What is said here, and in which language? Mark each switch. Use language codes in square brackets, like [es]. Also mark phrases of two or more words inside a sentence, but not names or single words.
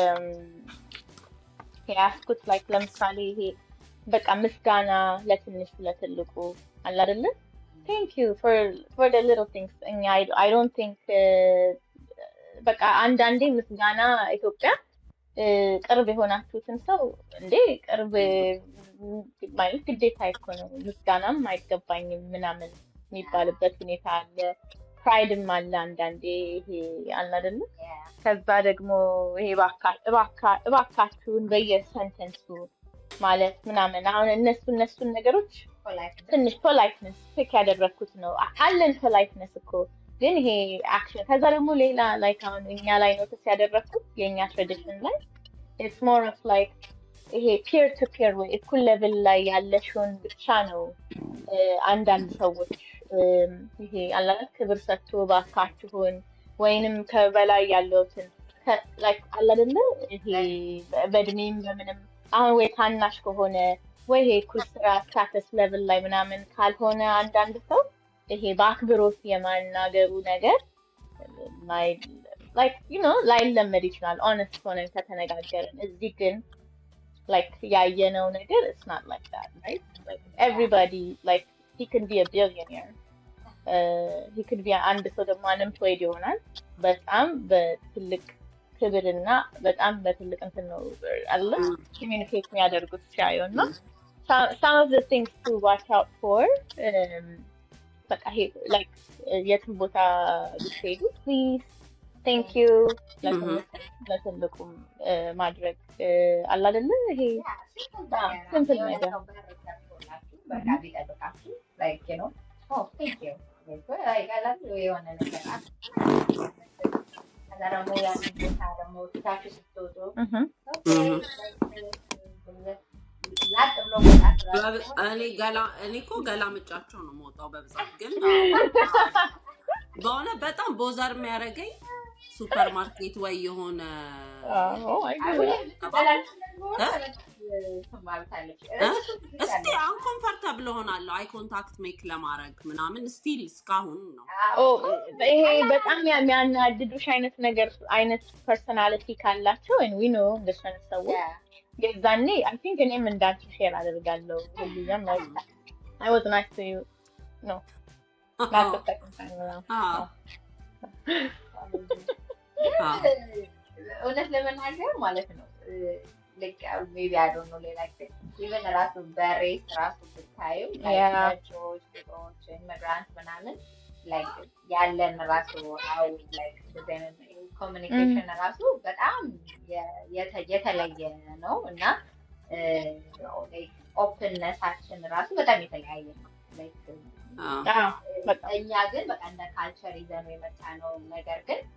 [am] ያስኩት ላይክ ለምሳሌ ይሄ በቃ ምስጋና ለትንሽ ለትልቁ አለ አይደል [en] thank you for the little things I don't think [am] በቃ አንዳንዴ ምስጋና ኢትዮጵያ ቅርብ የሆናችሁትን ሰው እንዴ ቅርብ ማለት ግዴታ አይኮንም ምስጋናም አይገባኝም ምናምን የሚባልበት ሁኔታ አለ ፕራይድም አለ አንዳንዴ ይሄ አለ አይደል ከዛ ደግሞ ይሄ እባካችሁን በየሰንተንሱ ማለት ምናምን አሁን እነሱን ነገሮች ትንሽ [en] politeness check [am] ያደረኩት ነው አለን ፖላይትነስ እኮ ግን ይሄ አክሽን ከዛ ደግሞ ሌላ ላይክ አሁን እኛ ላይ ኖቲስ ያደረኩት የኛ ትራዲሽን ላይ [en] it's more of like [am] ይሄ [en] peer to peer [am] ወይ እኩል ሌቭል ላይ ያለሽውን ብቻ ነው አንዳንድ ሰዎች ይሄ አላለ ክብር ሰጥቶ ባካችሁን ወይንም ከበላይ ያለውትን like አላደለ ይሄ በእድሜም በምንም አሁን ወይ ታናሽ ከሆነ ወይ ይሄ እኩል ስራ [en] status level [am] ላይ ምናምን ካልሆነ አንዳንድ ሰው ይሄ በአክብሮት የማናገሩ ነገር [en] like you know [am] ላይለመድ ይችላል honest ሆነን ከተነጋገርን እዚህ ግን like ያየነው ነገር [en] it's not like that right like everybody like he can be a billionaire he could be አንድ [am] ሰው ደግሞ unemployed ይሆናል በጣም በትልቅ ክብርና በጣም በትልቅ እንትን ነው አለ communicate የሚያደርጉት ሲያዩና [en] some of the things to watch out for [am] በቃ ይሄ like የትም ቦታ ብትሄዱ [en] please thank you [am] ለትልቁም ማድረግ አለ አይደል ይሄ simple ነገር በቃ ቢጠብቃችሁ [en] like you know oh thank you like I love you [am] የሆነ ነገር ከዛ ደግሞ ያንን ቦታ ደግሞ ትታችሁ ስትወጡ እኔ እኮ ገላምጫቸው ነው የምወጣው በብዛት ግን በሆነ በጣም ቦዘር የሚያደርገኝ [en] super market [am] ወይ የሆነ እስቲ አንኮምፈርታብል ሆናለሁ [en] eye contact make [am] ለማድረግ ምናምን ስቲል እስካሁን ነው ይሄ በጣም የሚያናድዱሽ አይነት ፐርሰናሊቲ ካላቸው [en] and we know [am] እንደሱ አይነት ሰዎች የዛኔ [en] I think [am] እኔም እንዳንቺ ሼር አደርጋለሁ ሁሉም [en] like I was nice to you no not the second time around [am] እውነት ለመናገር ማለት ነው [en] like maybe I don't know like even [am] ራሱ በሬስ ራሱ ብታዩ like ጆች ኢሚግራንት ምናምን like ያለን ራሱ [en] how like [am] ኮሚኒኬሽን ራሱ በጣም የተለየ ነው እና ኦፕንነሳችን ራሱ በጣም የተለያየ ነው እኛ ግን በቃ እንደ ካልቸር ይዘን የመጣ ነው ነገር ግን